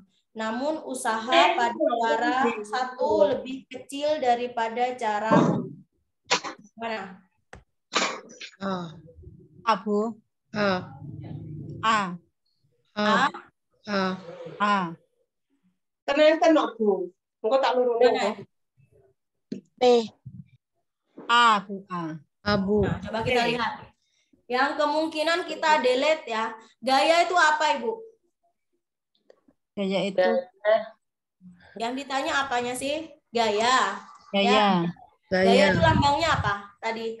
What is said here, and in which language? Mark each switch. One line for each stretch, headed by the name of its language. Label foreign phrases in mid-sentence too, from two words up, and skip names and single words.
Indonesian: Namun usaha pada cara 1 lebih kecil daripada cara mana? Abu. A. A. A. A.
Javanese: Kenapa Bu? Engko tak lurune.
Indonesian: P. A, Bu. A. Abu. Nah, coba kita lihat. Yang kemungkinan kita delete ya. Gaya itu apa, Ibu? Gaya itu. Yang ditanya apanya sih? Gaya. Gaya. Gaya itu lambangnya apa tadi?